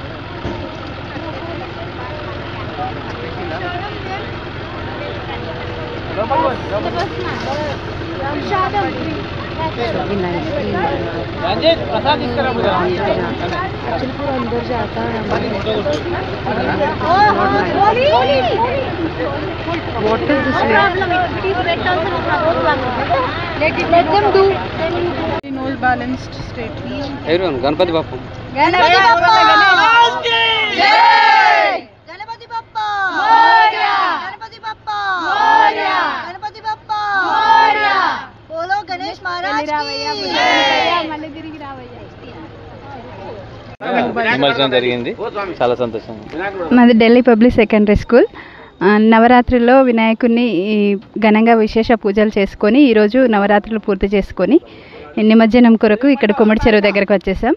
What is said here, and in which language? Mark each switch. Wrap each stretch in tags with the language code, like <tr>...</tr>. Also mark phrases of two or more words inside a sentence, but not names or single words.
<hi>प्रसाद इसका मुझे पूरा अंदर जाता है।</hi> <en>What is this? Let them do. No balanced state. Everyone, Ganpati Bappa.</en> <hi>गणपति बप्पा की जय। गणपति बप्पा मोरया, गणपति बप्पा मोरया, गणपति बप्पा मोरया। बोलो गणेश महाराज की</hi> <te>నిమజ్జనం జరిగింది, చాలా సంతోషం. మాది ఢిల్లీ పబ్లిక్ సెకండరీ స్కూల్. నవరాత్రిలో వినాయకుడిని ఘనంగా విశేష పూజలు చేసుకొని ఈరోజు నవరాత్రులు పూర్తి చేసుకొని నిమజ్జనం కొరకు ఇక్కడ కుమ్మడి చెరువు దగ్గరకు వచ్చేసాం.</te>